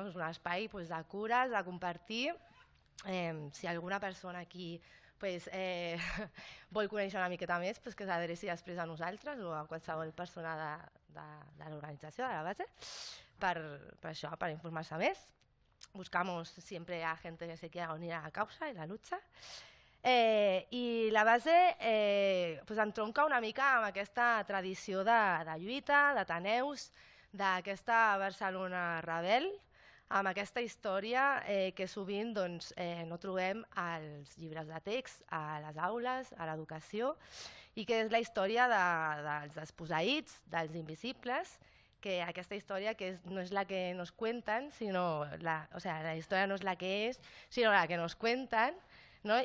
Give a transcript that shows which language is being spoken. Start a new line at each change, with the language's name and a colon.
Catalan: No? És un espai pues, de cures, de compartir. Si alguna persona aquí pues, vol conèixer una miqueta més, pues, que s'adreci després a nosaltres o a qualsevol persona de l'organització, de la base, per això, per informar-se més.
Spanish: Buscamos siempre a gente que se quiera unir a la causa y la lucha.
Catalan: I la base pues entronca una mica amb aquesta tradició de lluita, d'Ateneus, d'aquesta Barcelona rebel, amb aquesta història que sovint doncs, no trobem als llibres de text, a les aules, a l'educació, i que és la història dels desposseïts, dels invisibles, que aquesta història que no és la que
Spanish: nos cuentan,
Catalan: sinó la història no és la que és, sinó la que nos cuentan, no?